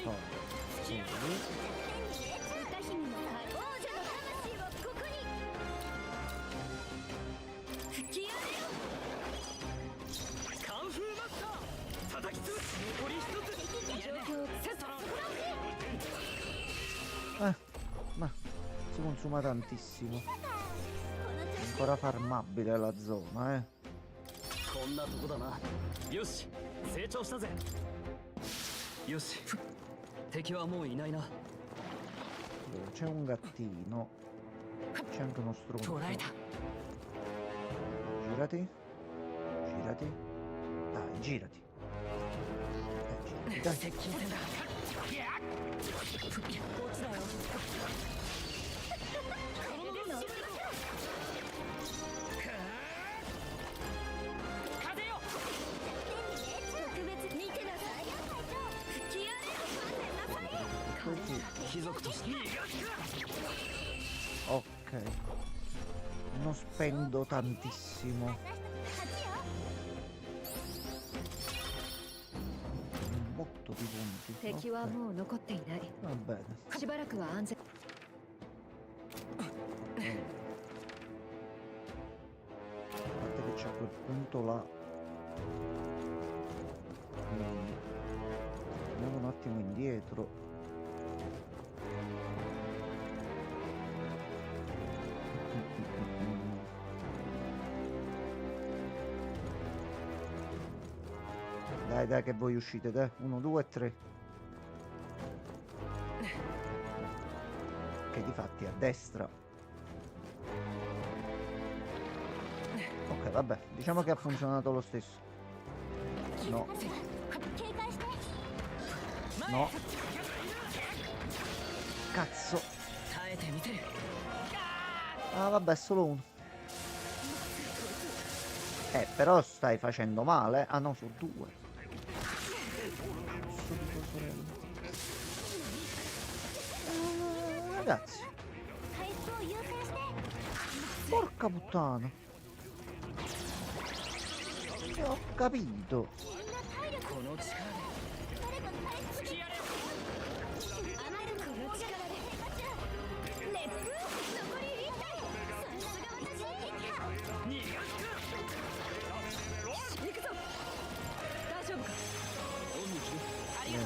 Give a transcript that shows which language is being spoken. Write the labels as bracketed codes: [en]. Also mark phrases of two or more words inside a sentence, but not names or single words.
[it] fa. [ja] 歌姫の王者の魂をここに吹き荒れよカンフーマスター。叩き潰す。残り一つ。状況をセット。 [it] Ma si consuma tantissimo. Ancora farmabile la zona, eh. [ja] こんなとこだな。よし、成長したぜ。よし、敵はもういないな。 [it] Allora, c'è un gattino. C'è anche uno stronzo. [ja] 捕らえた。 [it] Girati. Girati. Dai, girati. Girati, dai. [ja] 接近戦だ。こっちだよ。風よ。特別見てなさい吹き荒れよ [it] Così. [ja] 貴族として。 [it] Ok. Non spendo tantissimo. [ja] 勝ちよ [it] Un botto di punti. [ja] 敵は [it] Ok, [ja] もう残っていない [it] va bene. [ja] しばらくは安全 [it] A parte che c'è quel punto là. Quindi andiamo un attimo indietro. Dai, dai, che voi uscite, dai. 1, 2, 3. Che difatti a destra. Ok, vabbè, diciamo che ha funzionato lo stesso. No, [ja] 警戒して [it] no. Cazzo. [ja] 耐えてみせる。 [it] Ah, vabbè, solo uno. Però stai facendo male. Ah no, sono due. Cazzo di tua sorella. Ragazzi, [ja] 回復を優先して [it] porca puttana. Ho capito. [ja] この力で。誰か回復してあなたのこの力で熱風残り1体さすが私逃がすか。行くぞ。大丈夫か。オンに切る。ありが